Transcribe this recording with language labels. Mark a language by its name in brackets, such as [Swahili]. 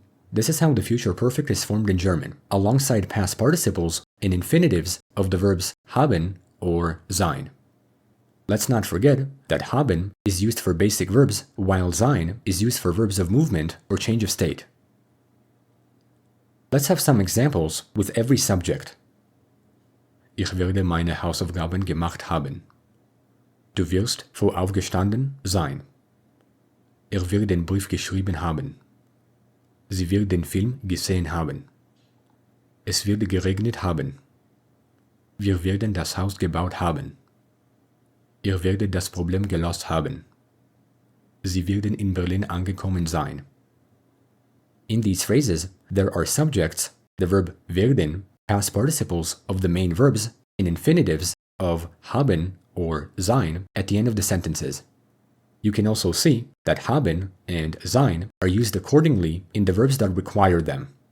[English] This is how the future perfect is formed in German, alongside past participles and infinitives of the verbs haben or sein. Let's not forget that haben is used for basic verbs, while sein is used for verbs of movement or change of state. Let's have some examples with every subject. [German] Ich werde meine Hausaufgaben gemacht haben. Du wirst voraufgestanden sein. Wird den Brief geschrieben haben. Sie wird den Film gesehen haben. Es wird geregnet haben. Wir werden das Haus gebaut haben. Ihr werdet das Problem gelöst haben. Sie werden in Berlin angekommen sein. [English] In these phrases, there are subjects, the verb werden, past participles of the main verbs, and infinitives of haben or sein at the end of the sentences. You can also see that haben and sein are used accordingly in the verbs that require them.